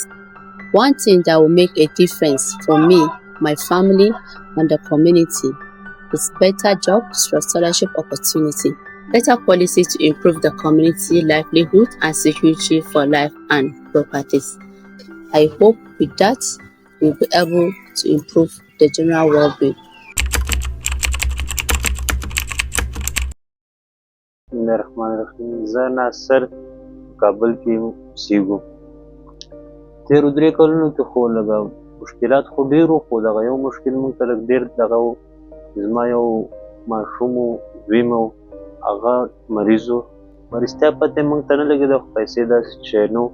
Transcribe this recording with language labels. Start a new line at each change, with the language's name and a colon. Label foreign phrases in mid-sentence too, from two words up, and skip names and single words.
English: One thing that will make a difference for me, my family, and the community is better jobs or scholarship opportunity, better policies to improve the community livelihood and security for life and properties. I hope with that we'll be able to improve the general well-being.
Arabic: Bismillahirrahmanirrahim.
Pashto: زه ناصر کابل کې اوسېږم. تېرو 3 کلونو کې خو لږ مشکلات خو ډېر وو، خو دغه یو مشکل مونږ ته لږ ډېر دغه و. زما یو ماشوم و، زوی مې و، هغه مریض و. مریضتیا پته مونږ ته نه لګېده، خو پیسې داسې شی نه و.